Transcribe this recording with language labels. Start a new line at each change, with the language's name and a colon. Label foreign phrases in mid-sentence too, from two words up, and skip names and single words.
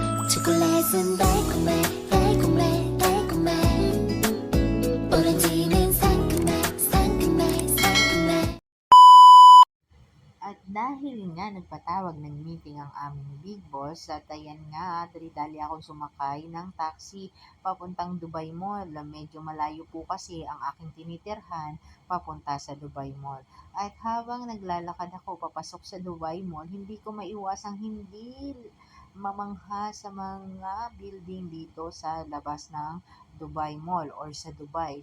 Korean: 초콜릿은 달콤해 달콤해 달콤해 오렌지는 상큼해 상큼해 상큼해.
Filipino: At dahil nga nagpatawag ng meeting ang aming big boss at ayan nga, dali-dali akong sumakay ng taxi papuntang Dubai Mall. Medyo malayo po kasi ang aking tinitirhan papunta sa Dubai Mall. At habang naglalakad ako papasok sa Dubai Mall, hindi ko maiwasang hindi mamangha sa mga building dito sa labas ng Dubai Mall or sa Dubai.